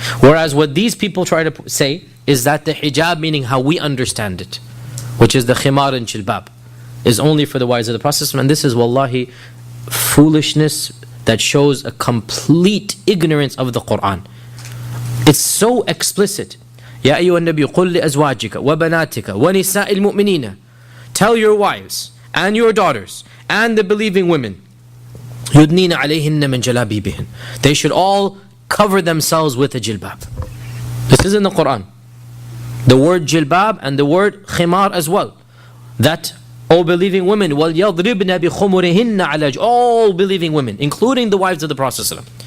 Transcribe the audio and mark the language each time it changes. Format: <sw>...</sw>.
<en>Whereas what these people try to say is that the hijab, meaning how we understand it, which is the khimar and jilbab, is only for the wives of the Prophet. And this is wallahi foolishness that shows a complete ignorance of the Quran. It's so explicit.</en> <ar>يا أيها النبي قل لأزواجك وبناتك ونساء المؤمنين.</ar> <en>Tell your wives and your daughters and the believing women,</en> <ar>يدنين عليهن من جلابيبهن.</ar> <en>They should all cover themselves with a jilbab. This is in the Quran. The word jilbab and the word khimar as well. That, O believing women,</en> <ar>وَلْيَضْرِبْنَ بِخُمُرِهِنَّ عَلَى</ar> <en>all believing women, including the wives of the Prophet ﷺ.</en>